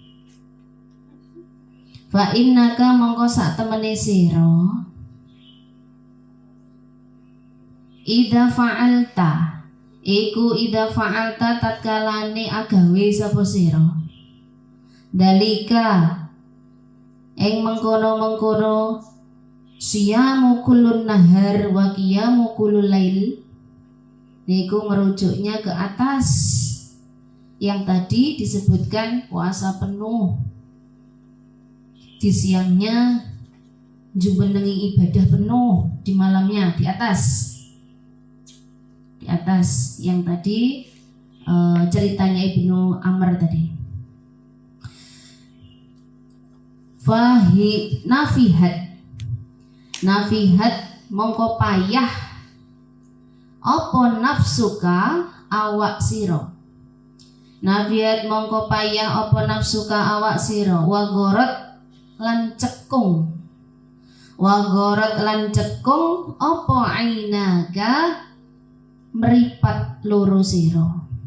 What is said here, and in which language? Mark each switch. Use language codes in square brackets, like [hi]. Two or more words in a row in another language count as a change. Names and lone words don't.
[ar] fa innaka [jv] mongko sak temene sira [ar] idza fa'alta [jv] tatkalane agawe sapa sira dalika ing mengkono [ar] siyamu kullun nahar wa qiyamu kullul lail [id] niku merujuknya ke atas yang tadi disebutkan puasa penuh di siangnya jumenengi ibadah penuh di malamnya di atas yang tadi ceritanya Ibnu Amr tadi. [jv] Nafihat mongko payah apa nafsuka awak sira. Nafihat mongko payah apa nafsuka awak sira [ar] wa gharat [jv] lan cekung apa ainaka meripat loro sira.